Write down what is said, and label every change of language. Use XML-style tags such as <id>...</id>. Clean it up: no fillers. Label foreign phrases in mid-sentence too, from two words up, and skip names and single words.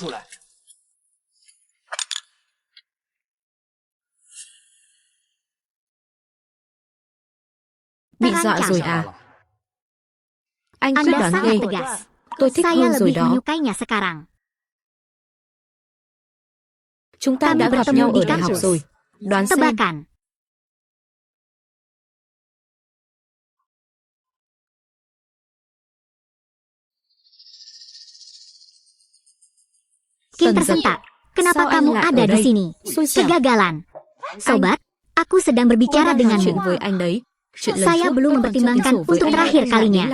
<vi>Bị dọa rồi à? Anh quyết đoán ghê. Tôi thích hơn rồi đó. Chúng ta đã gặp nhau ở đại học rồi. Đoán xem.</vi> <id>Kenapa kamu ada di sini? Kegagalan. Sobat, aku sedang berbicara denganmu. Saya belum mempertimbangkan untuk terakhir kalinya.</id>